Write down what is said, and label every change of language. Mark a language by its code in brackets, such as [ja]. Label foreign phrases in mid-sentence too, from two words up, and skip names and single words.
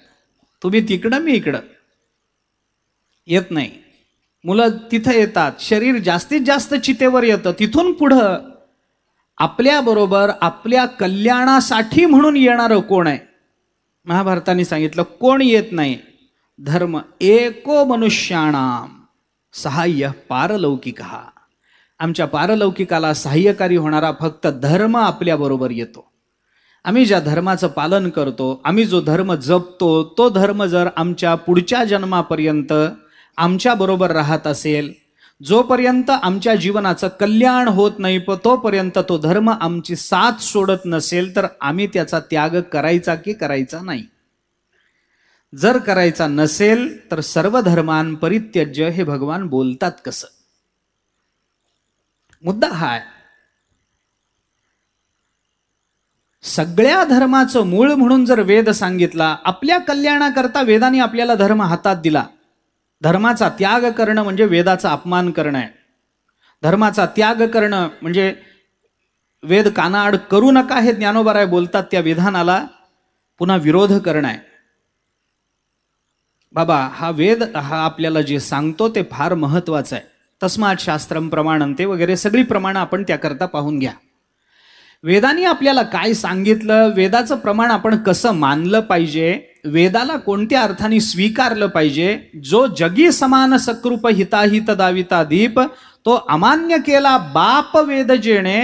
[mr] तुम्ही तिकडं मी इकडं येत नाही. मुलं तिथं येतात, शरीर जास्तीत जास्त चितेवर येतं. तिथून पुढं आपल्याबरोबर आपल्या कल्याणासाठी म्हणून येणारं कोण आहे? महाभारताने सांगितलं कोण येत नाही. [sa] धर्म एको मनुष्याणाम सहाय्य पारलौकिकहा. [mr] आमच्या पारलौकिकाला सहाय्यकारी होणारा फक्त धर्म आपल्याबरोबर येतो. आम्ही ज्या धर्माचं पालन करतो, आम्ही जो धर्म जपतो, तो धर्म जर आमच्या पुढच्या जन्मापर्यंत आमच्या बरोबर राहत असेल, जोपर्यंत आमच्या जीवनाचं कल्याण होत नाही तोपर्यंत तो धर्म आमची साथ सोडत नसेल तर आम्ही त्याचा त्याग करायचा की करायचा नाही. जर करायचा नसेल तर [sa] सर्व धर्मान परित्यज्य [mr] हे भगवान बोलतात कसं? मुद्दा हा आहे. सगळ्या धर्माचं मूळ म्हणून जर वेद सांगितला, आपल्या कल्याणाकरता वेदाने आपल्याला धर्म हातात दिला. धर्माचा त्याग करणं म्हणजे वेदाचा अपमान करणं आहे. धर्माचा त्याग करणं म्हणजे वेद कानाआड करू नका हे ज्ञानोबाराय बोलतात त्या विधानाला पुन्हा विरोध करणं आहे. बाबा हा वेद हा आपल्याला जे सांगतो ते फार महत्वाचं आहे. [sa] तस्मात शास्त्रम प्रमाणंते [mr] वगैरे सगळी प्रमाणं आपण त्याकरता पाहून घ्या. वेदांनी आपल्याला काय सांगितलं, वेदाचं प्रमाण आपण कसं मानलं पाहिजे, वेदाला कोणत्या अर्थाने स्वीकारलं पाहिजे. जो जगी समान सकृप हिताहित दाविता दीप तो अमान्य केला बाप वेद जेणे.